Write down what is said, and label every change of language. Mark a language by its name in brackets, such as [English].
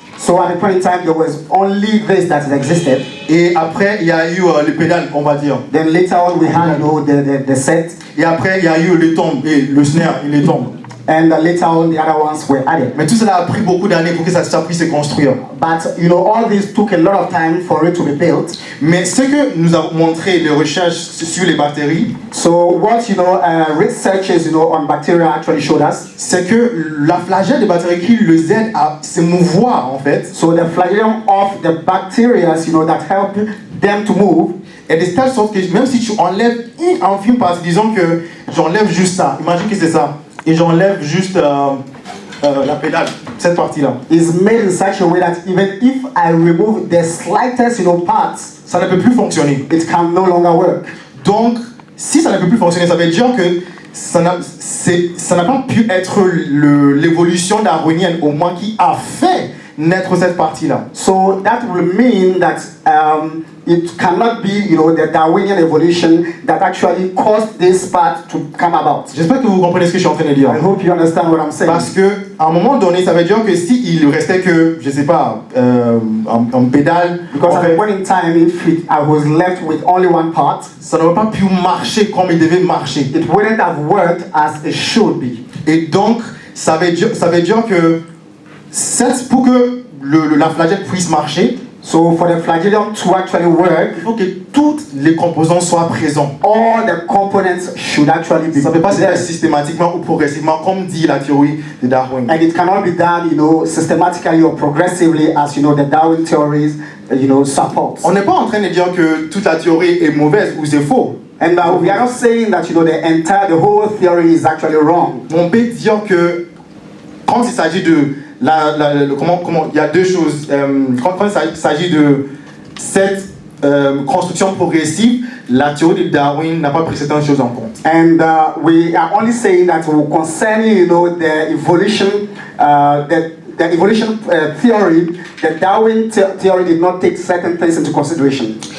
[English] So at a point in time, there was only this that existed. [French] Et après, il y a eu le pédale, on va dire. [English] Then later on, we had the set. [French] Et après, il y a eu le tombe et le snare et les tombes. [English] And later on, the other ones were added. [French] Mais tout cela a pris beaucoup d'années pour que ça puisse se construire. [English] But all this took a lot of time for it to be built. [French] Mais ce que nous a montré les recherches sur les bactéries, [English] So what researchers on bacteria actually showed us, [French] c'est que la flagelle des bactéries qui les aide à se mouvoir en fait. [English] So the flagellum of the bacteria, that help them to move. [French] Et de telle sorte que même si tu enlèves une infime partie, disons que j'enlève juste ça, imagine que c'est ça, et j'enlève juste la pédale, cette partie-là. [English] Is made in such a way that even if I remove the slightest, parts, [French] ça ne peut plus fonctionner. [English] It can no longer work. [French] Donc, si ça ne peut plus fonctionner, ça veut dire que ça n'a pas pu être l'évolution darwinienne au moins qui a fait naître cette partie-là. [English] So that will mean that it cannot be, the Darwinian evolution that actually caused this part to come about. [French] J'espère que vous comprenez ce que je suis en train de dire. [English] I hope you understand what I'm saying. [French] Parce que à un moment donné, ça veut dire que si il restait que, je sais pas, un pédale. [English] Because at a point in time, if I was left with only one part, [French] ça n'aurait pas pu marcher comme il devait marcher. [English] It wouldn't have worked as it should be. [French] Et donc, ça veut dire que pour que la flagelle puisse marcher, [English] so for the flagellum to actually work, [French] il faut que toutes les composants soient présents. [English] All the components should actually be. [French] Ça ne peut pas se faire systématiquement ou progressivement, comme dit la théorie de Darwin. [English] And it cannot be done, systematically or progressively, as the Darwin theories, support. [French] On n'est pas en train de dire que toute la théorie est mauvaise ou c'est faux. [English] And we are not saying that the whole theory is actually wrong. [French] On peut dire que quand il s'agit de comment il y a deux choses. Quand il s'agit de cette construction progressive, la théorie de Darwin n'a pas pris certaines choses en compte. [English] And we are only saying that concerning the evolution the evolution theory, the Darwin theory did not take certain things into consideration.